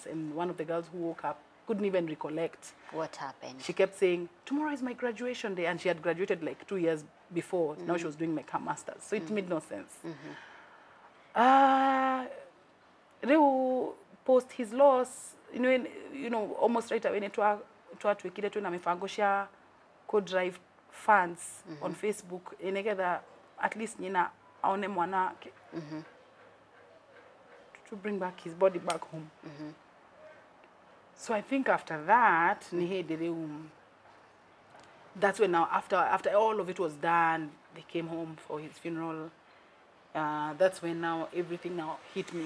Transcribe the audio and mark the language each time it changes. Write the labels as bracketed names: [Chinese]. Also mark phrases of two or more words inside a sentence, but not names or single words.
[English] And one of the girls who woke up couldn't even recollect what happened. She kept saying, tomorrow is my graduation day, and she had graduated like 2 years before. Now she was doing like her master's, so it made no sense. Reu post his loss, you know, almost right away [Kikuyu] twatwikire tu na mifango cia [English] co drive funds on Facebook inegeza at least [Kikuyu] nyina aone mwana [English] to bring back his body back home. So I think after that, that's when now after all of it was done, they came home for his funeral. That's when now everything now hit me.